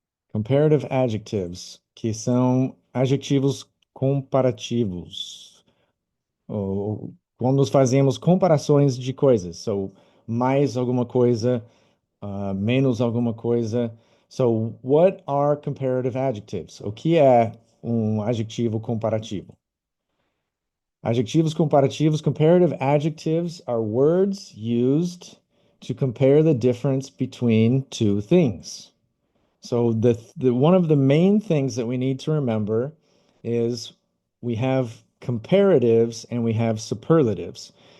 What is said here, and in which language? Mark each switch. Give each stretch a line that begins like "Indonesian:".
English: Comparative adjectives,
Portuguese: que são adjetivos comparativos. Ou quando nós fazemos comparações de coisas.
English: So,
Portuguese: mais alguma coisa, menos alguma coisa.
English: So, what are comparative adjectives?
Portuguese: O que é um adjetivo comparativo? Adjectivos comparativos,
English: comparative adjectives are words used to compare the difference between two things. So the one of the main things that we need to remember is we have comparatives and we have superlatives.